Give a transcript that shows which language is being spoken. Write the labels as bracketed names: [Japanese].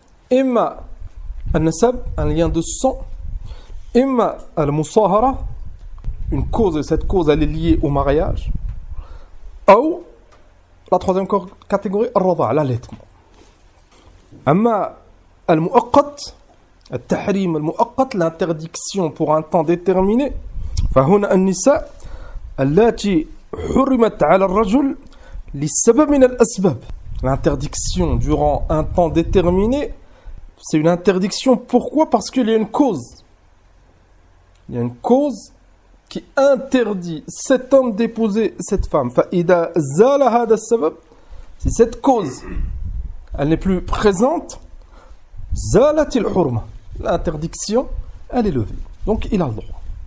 [French] Imma al-nasab, un lien de sang. Imma al-musahara, une cause, et cette cause elle est liée au mariage. Ou la troisième catégorie, al-rada', l'allaitement. Amma al-mu'aqqat, al-tahrim al-mu'aqqat, l'interdiction pour un temps déterminé. [Arabic] فهنا النساء اللاتي حرمت على الرجل لسبب من الأسباب. [French] L'interdiction durant un temps déterminé, c'est une interdiction. Pourquoi? Parce qu'il y a une cause. Il y a une cause qui interdit cet homme d'épouser cette femme. [Arabic] فإذا زال هذا السبب, [French] si cette cause elle n'est plus présente, [Arabic] زالت الحرمة, [French] l'interdiction elle est levée. Donc il a le droit.